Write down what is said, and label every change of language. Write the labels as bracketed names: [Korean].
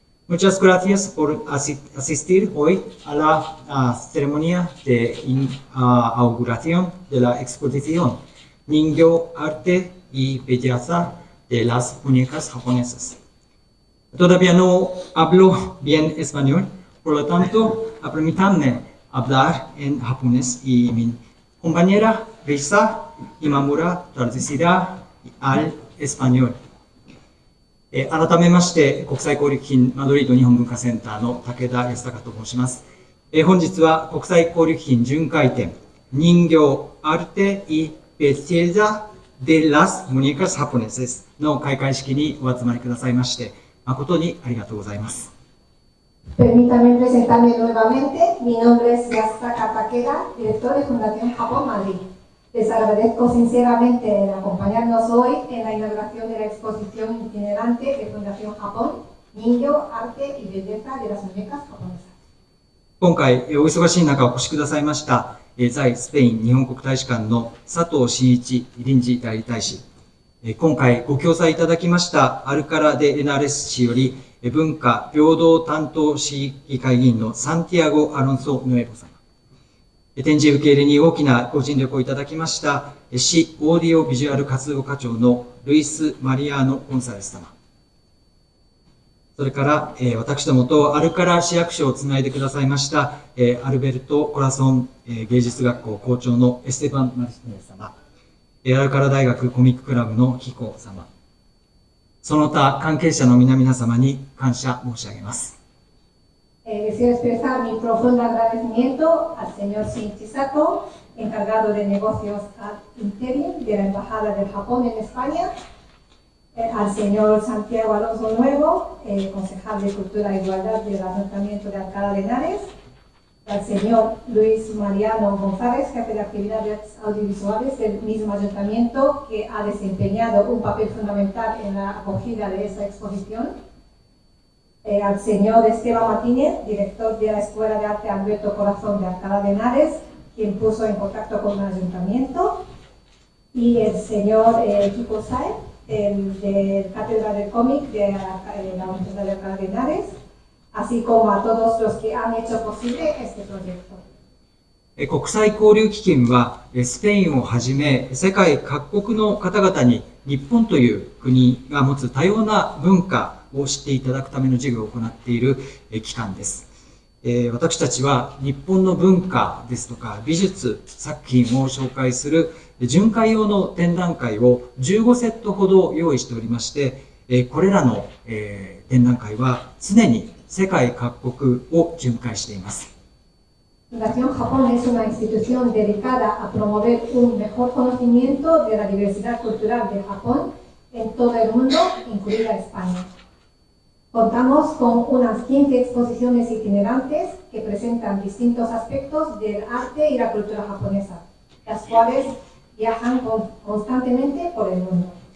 [Spanish] Muchas gracias por asistir hoy a la ceremonia de inauguración de la exposición Ningyo, Arte y Belleza de las Muñecas Japonesas. Todavía no hablo bien español, por lo tanto, permítanme hablar en japonés y mi compañera Risa Imamura traducirá al español. [Japanese] 改めまして、国際交流基金マドリード日本文化センターの武田康隆と申します。本日は国際交流基金巡回展、人形アルテイベティザデラスムニカスハポネセスの開会式にお集まりくださいまして、誠にありがとうございます。 [Spanish] Permítame presentarme nuevamente. Mi nombre es Yasutaka Takeda, director de Fundación Japón Madrid. Les agradezco sinceramente el acompañarnos hoy en la inauguración de la exposición itinerante de Fundación Japón, Ningyo, Arte y Belleza de las Muñecas Japonesas. [Japanese] 今回、お忙しい中お越しくださいました、在スペイン日本国大使館の佐藤真一臨時代理大使、今回ご協賛いただきましたアルカラ・デ・エナレス市より文化平等担当市議会議員のサンティアゴ・アロンソ・ヌエボ様、展示受け入れに大きなご尽力をいただきました市オーディオビジュアル活動課長のルイス・マリアーノ・ゴンサレス様、それから、私どもとアルカラ市役所をつないでくださいました、アルベルト・コラソン、芸術学校校長のエステバン・マルシネ様、アルカラ大学コミッククラブのキコ様、その他関係者の皆々様に感謝申し上げます。 [Spanish] Deseo expresar mi profundo agradecimiento al señor Shinichi Sato, encargado de negocios ad interim de la Embajada del Japón en España, al señor Santiago Alonso Nuevo, concejal de Cultura e Igualdad del Ayuntamiento de Alcalá de Henares, al señor Luis Mariano González, jefe de actividades audiovisuales del mismo ayuntamiento, que ha desempeñado un papel fundamental en la acogida de esta exposición, al señor Esteban Martínez, director de la Escuela de Arte Alberto Corazón de Alcalá de Henares, quien puso en contacto con el ayuntamiento, y el señor Kiko Sae, del Cátedra del Cómic de la Universidad de Alcalá de Henares, así como a todos los que han hecho posible este proyecto. [Japanese] 国際交流基金はスペインをはじめ世界各国の方々に日本という国が持つ多様な文化を知っていただくための事業を行っている機関です。私たちは日本の文化ですとか美術作品を紹介する巡回用の展覧会を15セットほど用意しておりまして、これらの展覧会は常に世界各国を巡回しています。 [Spanish] Fundación Japón es una institución dedicada a promover un mejor conocimiento de la diversidad cultural de Japón en todo el mundo, incluida España. Contamos con unas 15 exposiciones itinerantes que presentan distintos aspectos del arte y la cultura japonesa, las cuales viajan constantemente por el mundo.